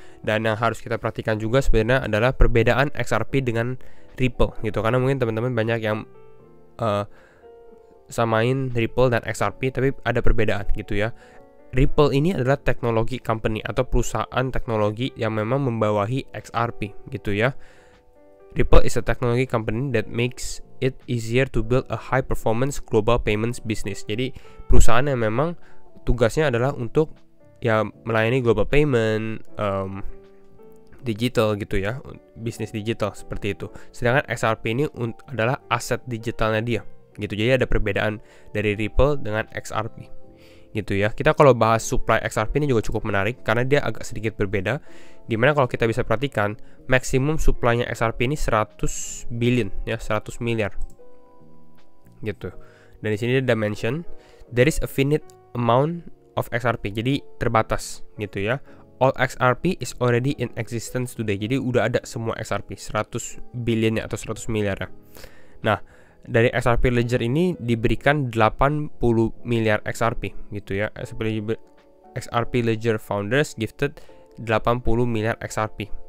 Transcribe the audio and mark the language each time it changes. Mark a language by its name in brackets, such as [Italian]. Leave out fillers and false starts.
[Indonesian] Dan yang harus kita perhatikan juga sebenarnya adalah perbedaan XRP dengan Ripple gitu. Karena mungkin teman-teman banyak yang samain Ripple dan XRP, tapi ada perbedaan gitu ya. Ripple ini adalah teknologi company atau perusahaan teknologi yang memang membawahi XRP gitu ya. [English] Ripple is a technology company that makes it easier to build a high performance global payments business. [Indonesian] Jadi perusahaan yang memang tugasnya adalah untuk ya melayani global payment, digital gitu ya, bisnis digital seperti itu. Sedangkan XRP ini adalah aset digitalnya dia gitu. Jadi ada perbedaan dari Ripple dengan XRP gitu ya. Kita kalau bahas supply XRP ini juga cukup menarik karena dia agak sedikit berbeda. Dimana kalau kita bisa perhatikan maksimum supply-nya XRP ini 100 billion ya, 100 miliar gitu. Dan di sini ada [English] mention there is a finite amount of XRP. [Indonesian] Jadi terbatas gitu ya. [English] All XRP is already in existence today. [Indonesian] Jadi udah ada semua XRP 100 billion atau 100 miliar ya. Nah, dari XRP Ledger ini diberikan 80 miliar XRP gitu ya. [English] XRP Ledger founders gifted 80 miliar XRP.